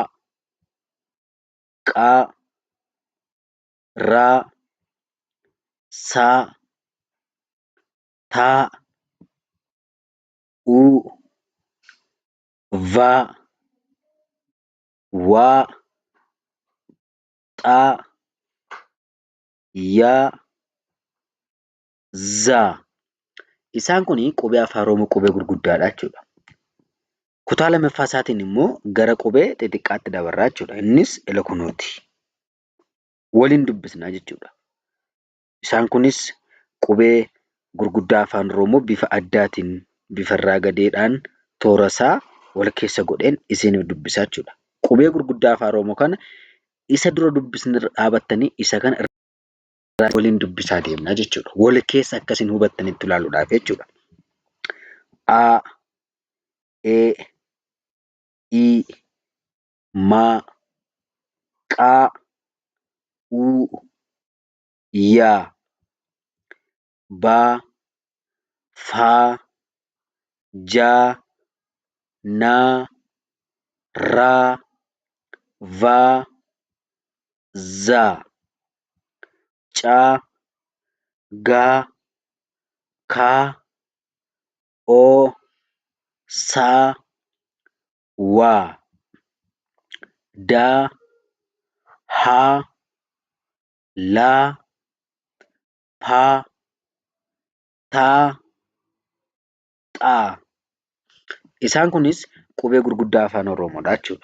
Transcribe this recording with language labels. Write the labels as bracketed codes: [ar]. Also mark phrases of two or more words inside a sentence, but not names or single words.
[om] Q, R, S, T, U, V, W, X, Y, Z. Isaan kun qubee afaan Oromoo qubee gurguddaadha jechuudha. Kutaa lammaffaa isaatiin immoo gara qubee xixiqqaatti dabarraa jechuudha. Innis Elokonooti. Waliin dubbisnaa jechuudha. Isaan kunis qubee gurguddaa afaan Oromoo bifa addaatiin bifa irraa gadeedhaan toora isaa wal keessa godheen isiniif dubbisaa jechuudha. Qubee gurguddaa afaan Oromoo kana isa dura dubbisni dhaabattanii isa kana waliin dubbisaa deemnaa jechuudha. Wal keessa akkasiin hubattanitti ilaaluudhaaf jechuudha. A, E, I, M, Q, U, Y, B, F, J, N, R, V, Z, C, G, K, O, S, W, D, H, L, P, T, X. Isaan kunis qubee gurguddaa afaan Oromoodha jechuudha.